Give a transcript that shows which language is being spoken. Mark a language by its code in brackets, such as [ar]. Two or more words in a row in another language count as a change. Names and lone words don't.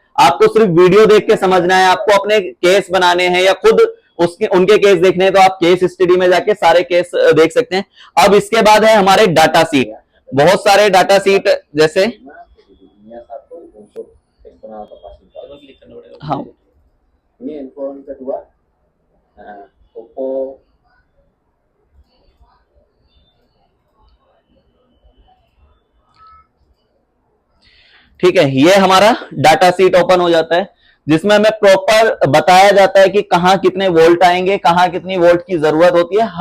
[hi] आपको सिर्फ वीडियो देख के समझना है, आपको अपने केस बनाने हैं या खुद उनके केस देखने हैं तो आप [en] case study [hi] में जाके सारे केस देख सकते हैं। अब इसके बाद है हमारे [en] data sheet, [hi] बहुत सारे [en] data sheet, [hi] जैसे हाँ [id] Ini handphone kedua, nah, Oppo. [hi] ठीक है, ये हमारा [en] data sheet open [hi] हो जाता है, जिसमें हमें प्रॉपर बताया जाता है कि कहाँ कितने वोल्ट आएंगे, कहाँ कितनी वोल्ट की जरूरत होती है।